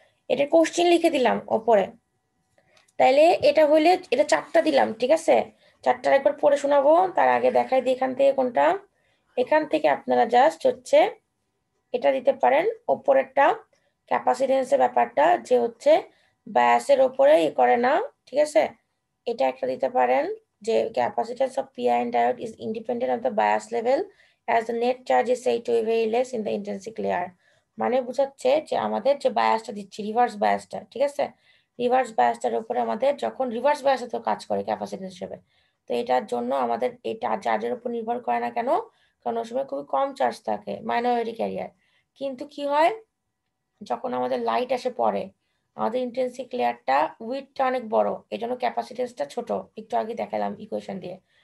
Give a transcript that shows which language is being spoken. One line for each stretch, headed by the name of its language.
Bangla: এটা কোশ্চেন লিখে দিলাম ওপরে। তাইলে এটা হইলে এটা 4টা দিলাম, ঠিক আছে? 4টার একবার পড়ে শোনাবো, তার আগে দেখাই দিই এখান থেকে কোনটা। এখান থেকে আপনারা জাস্ট হচ্ছে এটা দিতে পারেন, ওপরেরটা ক্যাপাসিটেন্সের ব্যাপারটা যে হচ্ছে বায়াসের ওপরে ই করে না, ঠিক আছে? এটা একটা দিতে পারেন যে
English: Capacitance of PIN diode is independent of the bias level as the net charge is said to be very less in the intrinsic layer।
Bangla: মানে বোঝাচ্ছে যে আমাদের যে বায়াসটা দিচ্ছি রিভার্স বায়াসটা, ঠিক আছে? রিভার্স বায়াসটার উপরে আমাদের যখন রিভার্স বায়াসে তো কাজ করে ক্যাপাসিটেন্স হিসেবে, তো এটার জন্য আমাদের এটা চার্জের উপর নির্ভর করে না। কেন? কারণ ওই সময় খুবই কম চার্জ থাকে, মাইনরিটি ক্যারিয়ার। কিন্তু কি হয়, যখন আমাদের লাইট এসে পড়ে আমাদের ইন্টেন্সিক লেয়ারটা উইডটা অনেক বড়, এই জন্য ক্যাপাসিটেন্সটা ছোট, একটু আগে দেখালাম ইকুয়েশন দিয়ে।